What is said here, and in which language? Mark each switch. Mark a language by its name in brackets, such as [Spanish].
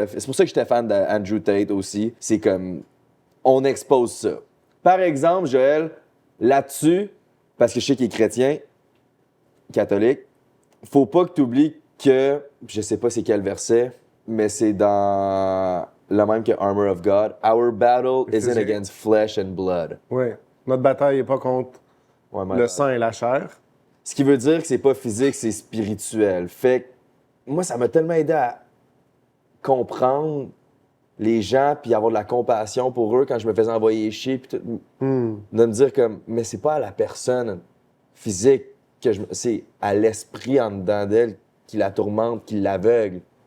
[French] C'est pour ça que j'étais fan d'Andrew Tate aussi. C'est comme, on expose ça. Par exemple, Joël, là-dessus, parce que je sais qu'il est chrétien, catholique, faut pas que tu oublies que, je sais pas c'est quel verset, mais c'est dans le même que Armor of God. [English] Our battle isn't against flesh and blood. [French] Oui. Notre bataille n'est pas contre le sang et la chair. Ce qui veut dire que c'est pas physique, c'est spirituel. Fait que moi, ça m'a tellement aidé à comprendre les gens puis avoir de la compassion pour eux quand je me faisais envoyer chier puis tout, de me dire comme, mais c'est pas à la personne physique que c'est à l'esprit en dedans d'elle qui la tourmente, qui l'aveugle.